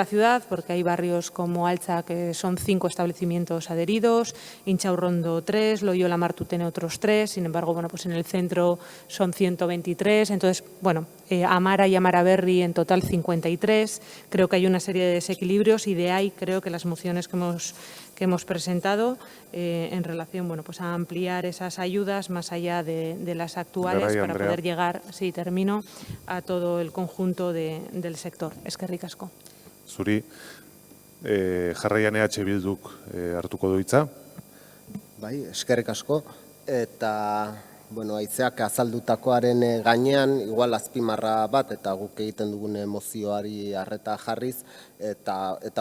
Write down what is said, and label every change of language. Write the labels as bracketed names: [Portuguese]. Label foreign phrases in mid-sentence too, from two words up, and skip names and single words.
[Spanish] ciudad, porque hay barrios como Altza que son 5 establecimientos adheridos, Inchaurrondo 3, Loyola Martutene otros 3, sin embargo, bueno, pues en el centro son 123, entonces, bueno, Amara y Amaraberri en total 53, creo que hay una serie de desequilibrios y de ahí creo que las mociones que hemos presentado en relación, bueno, pues a ampliar esas ayudas más allá de las actuales para poder llegar, sí, termino, a todo el conjunto del sector. [Basque] Eskerrik asko. Zuri, jarraian EH Bilduk hartuko du hitza. Bai, eskerrik asko. Eta, bueno, Haizeak azaldutakoaren gainean, igual azpimarra bat, eta guk egiten dugun mozioari arreta jarriz, eta